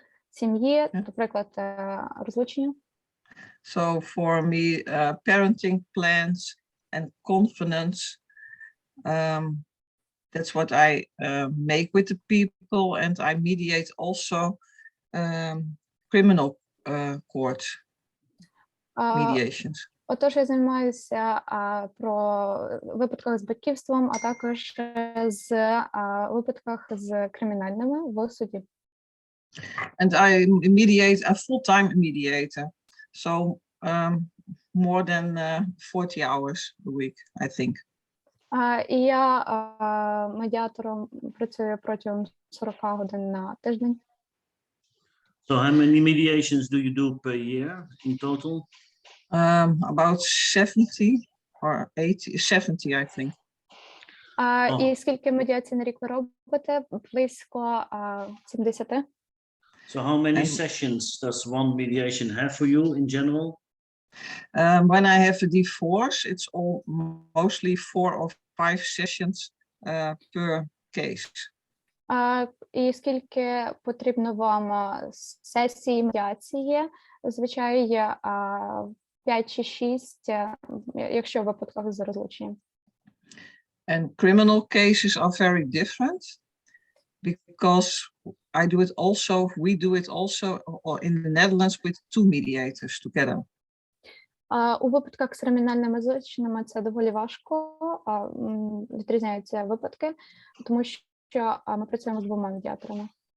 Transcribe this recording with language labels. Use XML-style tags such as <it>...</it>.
<uk>сім'ї, наприклад, розлучення.</uk> <en>So for me, parenting plans and confidence, that's what I make with the people, and I mediate also criminal court mediations.</en> <uk>Отож, я займаюся про випадках з батьківством, а також з випадках з кримінальними в суді.</uk> <en>And I mediate a full-time mediator, so more than 40 hours a week, I think.</en> <uk>І я медіатором працюю протягом 40 годин на тиждень.</uk> <en>So how many mediations do you do per year in total? About 70 or 80, 70, I think.</en> <uk>І скільки медіацій на рік ви робите? Близько 70.</uk> <en>So how many sessions does one mediation have for you in general? When I have a divorce, it's all mostly 4 or 5 sessions per case.</en> <uk>І скільки потрібно вам сесій медіації? Зазвичай 5 чи 6, якщо в випадках з розлученням.</uk> <en>And criminal cases are very different because I do it also, we do it also in the Netherlands with 2 mediators together.</en> <uk>У випадках з кримінальними злочинами це доволі важко, відрізняються випадки, тому що ми працюємо з 2 медіаторами.</uk>